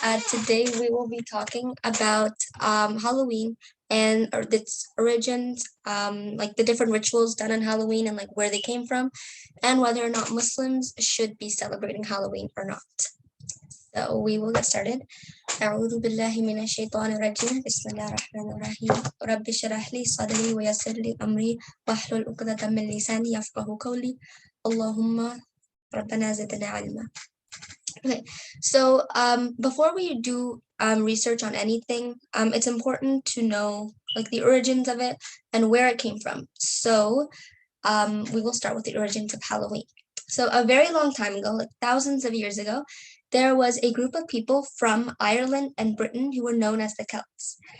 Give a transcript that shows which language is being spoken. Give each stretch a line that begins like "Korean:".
English: Today we will be talking about Halloween and its origins, like the different rituals done on Halloween and like where they came from, and whether or not Muslims should be celebrating Halloween or not. So we will get started.
Arabic: أعوذ بالله من الشيطان الرجيم بسم الله الرحمن الرحيم رب اشرح لي صدري ويسر لي أمري واحلل عقدة من لساني يفقهوا قولي اللهم ربنا زدنا علما.
English: Okay, so before we do research on anything, it's important to know like the origins of it and where it came from. So we will start with the origins of Halloween. So a very long time ago, like thousands of years ago, there was a group of people from Ireland and Britain who were known as the Celts.